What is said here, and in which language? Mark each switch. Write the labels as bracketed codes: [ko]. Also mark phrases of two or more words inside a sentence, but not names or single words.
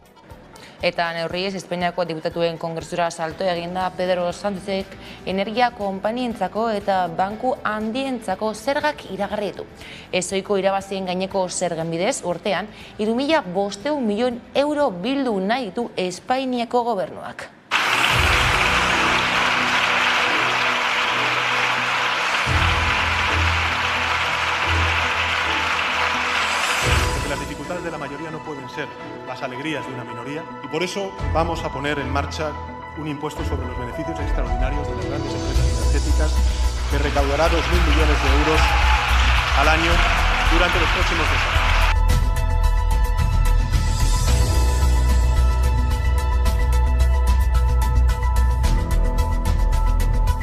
[eu] Eta neurriez, Espainiako diputatuen kongresura salto eginda Pedro Sánchezek energia konpanientzako eta banku handientzako zergak iragarri ditu. Ezohiko irabazien gaineko zergen bidez, urtean, 3.500 milioi euro bildu nahi ditu Espainiako gobernuak. [es] Las dificultades de la mayoría no pueden ser las alegrías de una minoría y por eso vamos a poner en marcha un impuesto sobre los beneficios extraordinarios de las grandes empresas energéticas que recaudará 2.000 millones de euros al año durante los próximos 2 años.